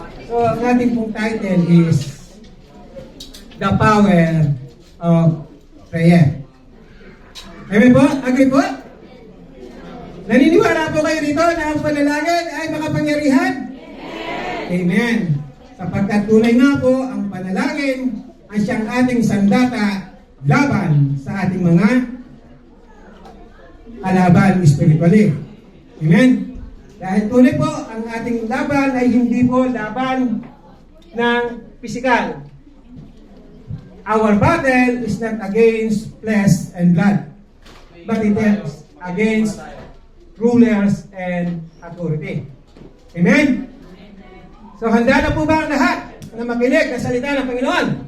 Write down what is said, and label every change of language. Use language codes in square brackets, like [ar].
[tl] So, ang ating pong title is The Power of Prayer. Amen po? Agree po? Naniniwala po kayo dito na ang panalangin ay makapangyarihan? Amen. Sapagkat tunay nga po, ang panalangin ay siyang ating sandata laban sa ating mga kalaban spiritually. Amen. Dahil tunay po, ang ating laban ay hindi po laban ng pisikal. [en] Our battle is not against flesh and blood, but it is against rulers and authority. Amen? [tl] So, handa na po ba ang lahat na makinig ng salita ng Panginoon?